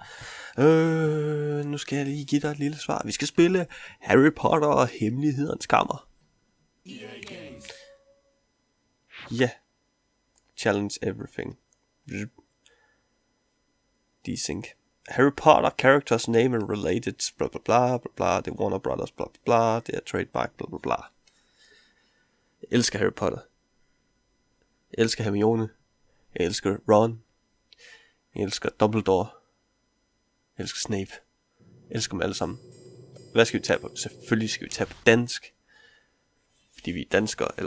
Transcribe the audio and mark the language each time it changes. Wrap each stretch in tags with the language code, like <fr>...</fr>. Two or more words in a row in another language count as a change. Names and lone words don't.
<da>Nu skal jeg lige give dig et lille svar. Vi skal spille Harry Potter og Hemmelighedernes Kammer. Ja.</da> <en>Challenge everything. Desync. Harry Potter characters name and related, bla bla bla bla bla. The Warner Brothers, bla bla bla.</en> <da>Det er trademark, bla bla bla. Jeg elsker Harry Potter. Jeg elsker Hermione. Jeg elsker Ron. Jeg elsker Dumbledore. Jeg elsker Snape. Jeg elsker dem alle sammen. Hvad skal vi tage på? Selvfølgelig skal vi tage på dansk. Fordi vi er danskere, eller...</da>